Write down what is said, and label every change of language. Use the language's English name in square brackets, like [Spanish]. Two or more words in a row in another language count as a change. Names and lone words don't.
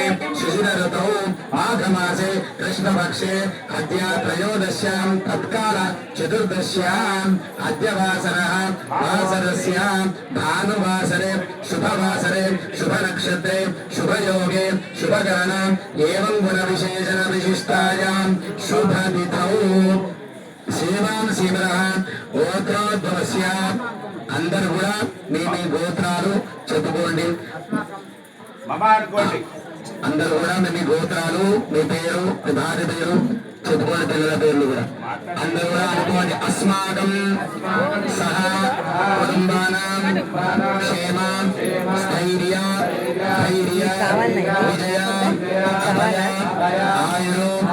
[Sanskrit] शिशिरऋतौ माघमासे कृष्णपक्षे अद्य त्रयोदश्यां तत्काल चतुर्दश्याम् अद्य वासरः वासरस्यां भानुवासरे शुभवासरे शुभनक्षत्रे शुभयोगे शुभकरण एवं गुणविशेषण विशिष्टायां शुभतिथौ श्रीमान् श्रीमरः गोत्रोद्भवस्य [Telugu] అందరూ కూడా మీ మీ గోత్రాలు చెప్పుకోండి అందరూ కూడా మీ మీ గోత్రాలు మీ పేరు మీ భార్య పేరు చెప్పుకోండి పిల్లల పేర్లు కూడా అందరూ కూడా అనుకోండి [Sanskrit] अस्माकं सह कुटुम्बानां क्षेम स्थैर्य धैर्य विजय अभय आयुरु